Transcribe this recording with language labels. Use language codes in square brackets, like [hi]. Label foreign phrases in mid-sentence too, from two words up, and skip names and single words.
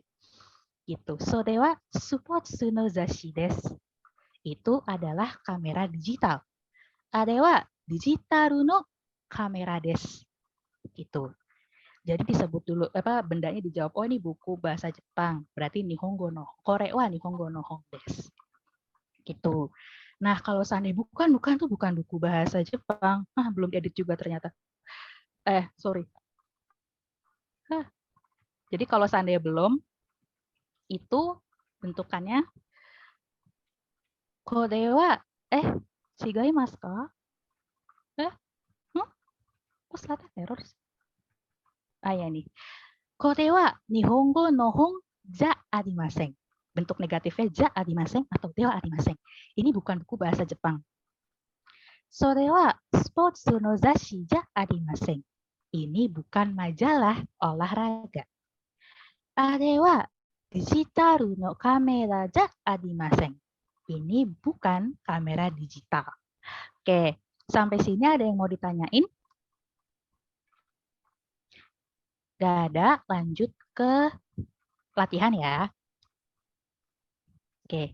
[id] Gitu. [ja] それはスポーツの雑誌です. [id] Itu adalah kamera digital. [ja] あれはデジタルのカメラです. [id] Gitu. Jadi disebut dulu bendanya dijawab, oh ini buku bahasa Jepang, berarti [ja] 日本語の これは日本語の本です. [id] Gitu. Nah, kalau seandainya bukan buku bahasa Jepang. Belum diedit juga ternyata. Sorry. Jadi kalau seandainya belum, itu bentukannya [ja] これは違いますか? [id] Kok selatan error sih? Ya nih. [ja] これは日本語の本じゃありません. [id] Bentuk negatifnya [ja] じゃありません [id] atau [ja] ではありません. [id] Ini bukan buku bahasa Jepang. [ja] それはスポーツの雑誌じゃありません. [id] Ini bukan majalah olahraga. [ja] あれはデジタルのカメラじゃありません. [id] Ini bukan kamera digital. Oke, sampai sini ada yang mau ditanyain? Gak ada, lanjut ke latihan ya. Oke.